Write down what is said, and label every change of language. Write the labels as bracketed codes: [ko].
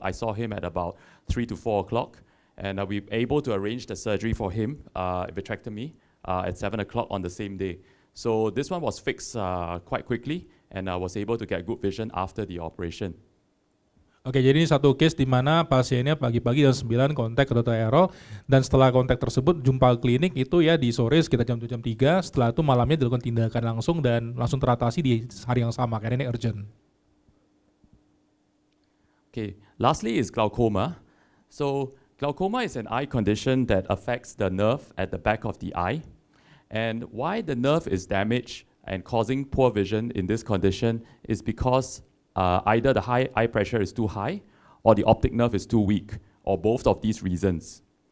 [en] I saw him at about 3 to 4 o'clock. And we were able to arrange the surgery for him, vitrectomy, at 7 o'clock on the same day. So this one was fixed quite quickly, and I was able to get good vision after the operation. [id] Oke, jadi ini satu case di mana pasiennya pagi-pagi jam 9 kontak ke Dr. Errol, dan setelah kontak tersebut jumpa klinik itu ya di sore sekitar jam 3, setelah itu malamnya dilakukan tindakan langsung dan langsung teratasi di hari yang sama karena ini urgent. [en] Okay, lastly is glaucoma. So glaucoma is an eye condition that affects the nerve at the back of the eye. And why the nerve is damaged and causing poor vision in this condition is because either the eye pressure is too high or the optic nerve is too weak, or both of these reasons.